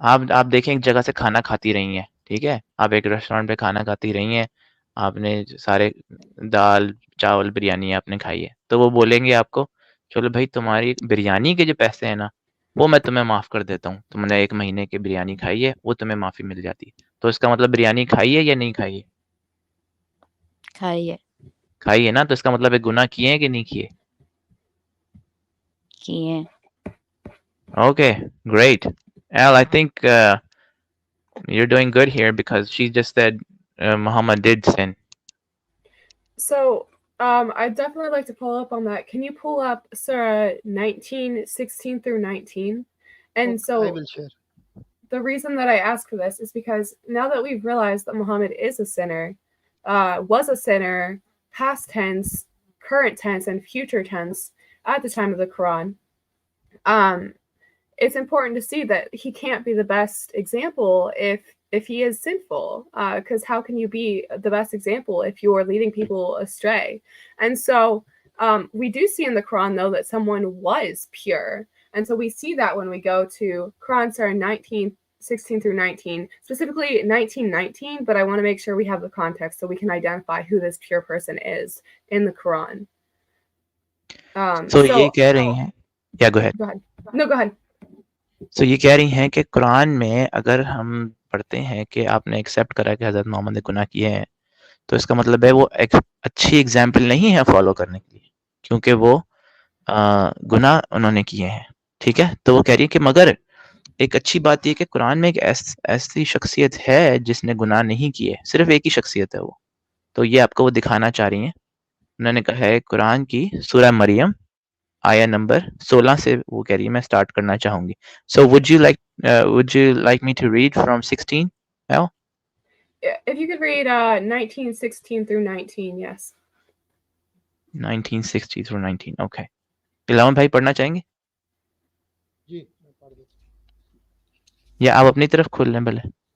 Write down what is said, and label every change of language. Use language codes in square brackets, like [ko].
[ur] آپ دیکھیں ایک جگہ سے کھانا کھاتی رہی ہیں، ٹھیک ہے، آپ ایک ریسٹورینٹ پہ کھانا کھاتی رہی ہیں، آپ نے سارے دال چاول بریانی آپ نے کھائی ہے، تو وہ بولیں گے آپ کو چلو بھائی تمہاری بریانی کے جو پیسے ہیں نا وہ میں تمہیں معاف کر دیتا ہوں، تم نے 1 مہینے کی بریانی کھائی ہے وہ تمہیں معافی مل جاتی ہے. تو اس کا مطلب بریانی کھائی ہے یا نہیں کھائی ہے؟ کھائی ہے. کھائی ہے نا، تو اس کا مطلب ہے گناہ کیے ہیں کہ نہیں کیے؟ کیے ہیں. [en] Okay, great. Al, I think you're doing good here because she just said Muhammad did sin. So I'd definitely like to follow up on that. Can you pull up Surah 19:16 through 19? And I so will share. the reason that I ask for this is because now that we've realized that Muhammad is a sinner, was a sinner, past tense, current tense, and future tense at the time of the Quran, it's important to see that he can't be the best example if he is sinful, because how can you be the best example if you're leading people astray? And so we do see in the Quran, though, that someone was pure. And so we see that when we go to Quran Surah 19:16 through 19, specifically 19:19, but I want to make sure we have the context so we can identify who this pure person is in the Quran. So [ur] یہ کہہ رہی ہیں، [en] yeah, go ahead. Go ahead. No, go ahead. [ur] So یہ کہہ رہی ہیں کہ قرآن میں اگر ہم پڑھتے ہیں کہ آپ نے ایکسیپٹ کرا کہ حضرت محمد نے گناہ کیے ہیں، تو اس کا مطلب ہے وہ ایک اچھی ایگزامپل نہیں ہے فالو کرنے کے لیے، کیونکہ وہ گناہ انہوں نے کیے ہیں. ٹھیک ہے، تو وہ کہہ رہی ہے کہ مگر ایک اچھی بات یہ کہ قرآن میں ایک ایسی شخصیت ہے جس نے گناہ نہیں کیے، صرف ایک ہی شخصیت ہے وہ. تو یہ آپ کو وہ دکھانا چاہ رہی ہیں. انہوں نے کہا ہے قرآن کی سورہ مریم آیا نمبر 16 سے وہ کہہ رہی ہے میں سٹارٹ کرنا چاہوں گی. [en] So would you like me to read from 16? Al? If you could read 19:16 through 19, yes. 1960 through 19, okay. [ur] علاوہ بھائی پڑھنا چاہیں گے جی میں پڑھ دیتا ہوں. یا آپ اپنی طرف کھول لیں بھلے؟